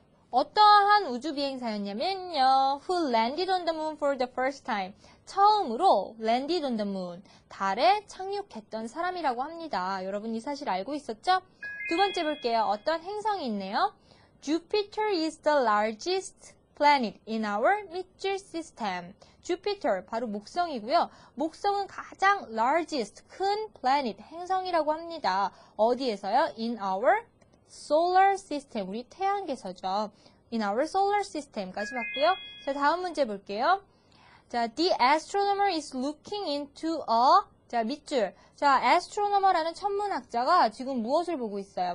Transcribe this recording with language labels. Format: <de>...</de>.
<ko>어떠한 우주비행사였냐면요.</ko> <en>Who landed on the moon for the first time.</en> <ko>처음으로</ko> <en>landed on the moon.</en> <ko>달에 착륙했던 사람이라고 합니다. 여러분 이 사실 알고 있었죠? 두 번째 볼게요. 어떤 행성이 있네요.</ko> <en>Jupiter is the largest planet in our 밑줄 system.</en> <ko>Jupiter, 바로 목성이고요. 목성은 가장 largest, 큰 planet, 행성이라고 합니다. 어디에서요?</ko> <en>In our solar system,</en> <ko>우리 태양계서죠.</ko> <en>In our solar system까지</en> <ko>봤고요. 자, 다음 문제 볼게요.</ko> <en>자, the astronomer is looking into a 자, 밑줄.</en> <ko>자, astronomer라는 천문학자가 지금 무엇을 보고 있어요?</ko>